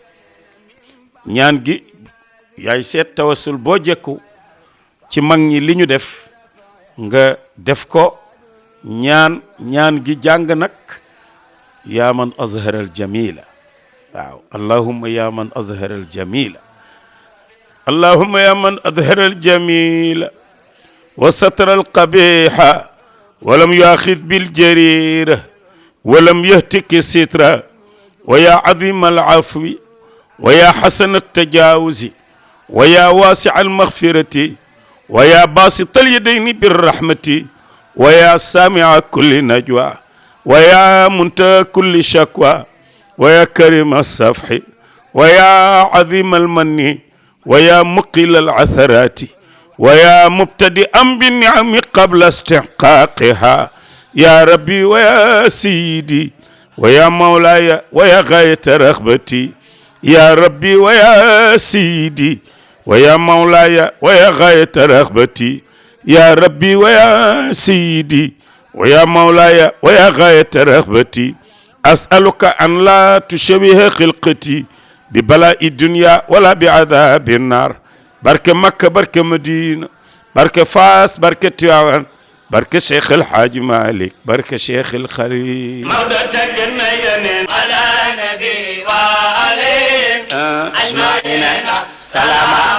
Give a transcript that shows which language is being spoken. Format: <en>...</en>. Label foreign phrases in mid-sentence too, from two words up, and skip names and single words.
<wo>ñaan gi yaay seet tawassul boo jekku ci mag ñi li ñu def nga def ko ñaan gi jàng nag</wo> <ar>يا من أظهر الجميل waaw اللهم يا من أظهر الجميل اللهم يا من أظهر الجميل وستر ال قبيحة ولم يؤاخذ بالجريرة ولم يهتك سترا ويا عظيم العفو ويا حسن التجاوز ويا واسع المغفرة ويا باسط اليدين بالرحمة و يا سامع كل نجوى ويا منتهى كل شكوى ويا كريم الصفح ويا عظيم المن ويا مقيل العثرات ويا مبتدئا بالنعم قبل استحقاقها يا ربي ويا سيدي ويا مولاي ويا غاية رغبتي يا ربي ويا سيدي ويا مولاي ويا غاية رغبتي يا ربي ويا سيدي ويا مولاي ويا غاية رغبتي أسألك أن لا تشوه خلقتي ببلاء الدنيا ولا بعذاب النار</ar> <wo>barke Makka barke Madina barke Faas barke Tiwaawan barke Cheikh El Hadj Malick barke Cheikh El Khalil Maodo tagg na Yonent</wo> <ar>على النبي وعليه أجمعين سلام</ar>